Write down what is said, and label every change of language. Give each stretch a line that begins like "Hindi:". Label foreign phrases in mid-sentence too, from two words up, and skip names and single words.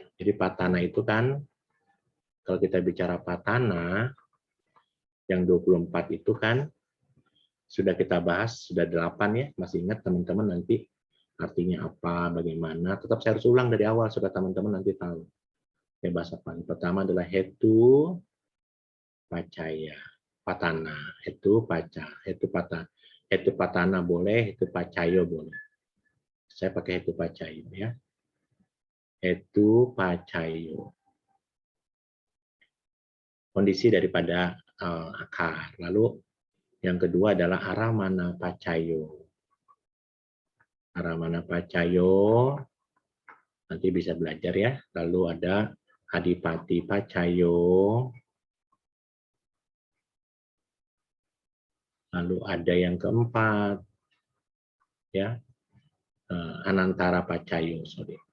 Indonesian: Jadi patana itu kan, kalau kita bicara patana, yang 24 itu kan, sudah kita bahas, sudah 8 ya, masih ingat teman-teman nanti artinya apa, bagaimana, tetap saya harus ulang dari awal, supaya teman-teman nanti tahu. Ya, bahasa apa? Pertama adalah
Pali: hetu, pacaya, patana, hetu, paca, hetu, pata. Hetu patana
Indonesian: boleh,
Pali: hetu pacayo
Indonesian: boleh. Saya pakai
Pali: hetu pacayo
Indonesian: ya.
Pali: Hetu pacayo.
Indonesian: Kondisi daripada akar. Lalu yang kedua adalah
Pali: aramana pacayo. Aramana pacayo
Indonesian: nanti bisa belajar ya. Lalu ada
Pali: adipati pacayo.
Indonesian: Lalu ada yang keempat ya,
Pali: anantara pacayo,
Indonesian: sorry.